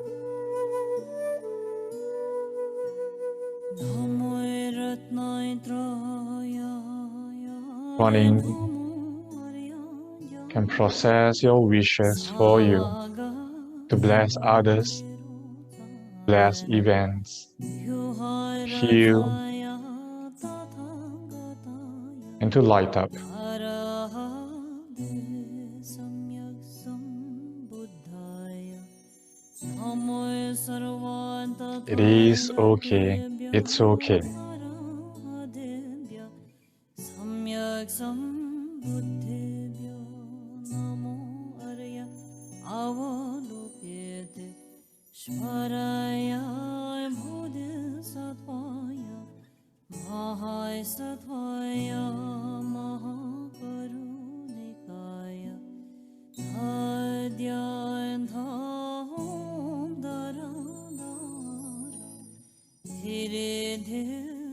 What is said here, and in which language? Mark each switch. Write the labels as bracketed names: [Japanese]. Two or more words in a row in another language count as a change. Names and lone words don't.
[English] Guanyin can process your wishes for you, to bless others, bless events, heal, and to light up. It is okay. It's okay. [Sanskrit] सम्यक् सम्बुद्धेभ्यो नमो आर्य अवलोकितेश्वर बोधिसत्त्वाय महासत्त्वाय महाकारुणिकाय अद्यन्थम् दरदर धीरे धीरे